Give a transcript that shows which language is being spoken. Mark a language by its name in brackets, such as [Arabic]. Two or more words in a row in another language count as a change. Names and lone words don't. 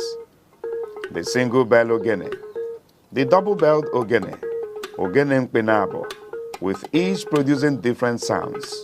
[English] The single bell ogene, the double-belled ogene, [Igbo] ogene mpenabo, [English] with each producing different sounds.